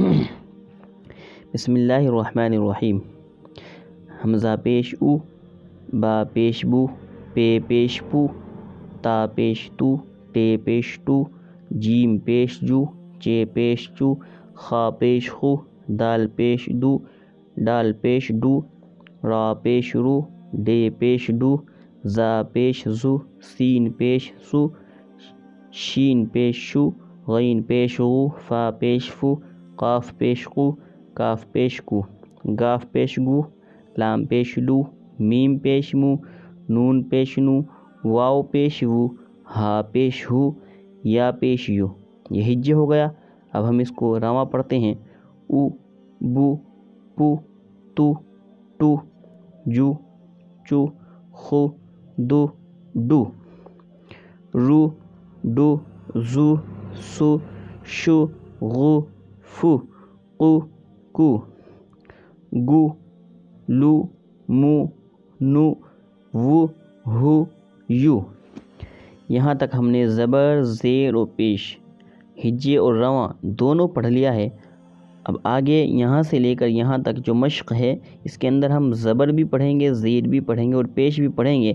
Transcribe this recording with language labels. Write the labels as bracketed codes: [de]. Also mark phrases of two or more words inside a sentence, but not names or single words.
[ur] بسم اللہ الرحمن الرحیم۔ حمزہ پیش او، با پیش بو، پے پیش پو، تا پیش تو، ٹے پیش ٹو، جیم پیش جو، چے پیش چو، خا پیش خو، دال پیش دو، ڈال پیش ڈو، را پیش رو، ڈے پیش ڈو، زا پیش زو، سین پیش سو، شین پیش شو، غین پیش غو، فا پیش فو، قاف پیش قو، کاف پیش کو، گاف پیش گو، لام پیش لو، میم پیش مو، نون پیش نو، واو پیش وو، ہا پیش ہو، یا پیش یو۔ یہ ہجے ہو گیا۔ اب ہم اس کو رواں پڑھتے ہیں۔ او، بو، پو، تو، ٹو، جو، چو، خو، دو، ڈو، رو، ڈو، زو، سو، شو، غو، فو، قو، کو، گو، لو، مو، نو، وو، ہو، یو۔ یہاں تک ہم نے زبر زیر و پیش، ہجے اور رواں دونوں پڑھ لیا ہے۔ اب آگے یہاں سے لے کر یہاں تک جو مشق ہے، اس کے اندر ہم زبر بھی پڑھیں گے، زیر بھی پڑھیں گے اور پیش بھی پڑھیں گے۔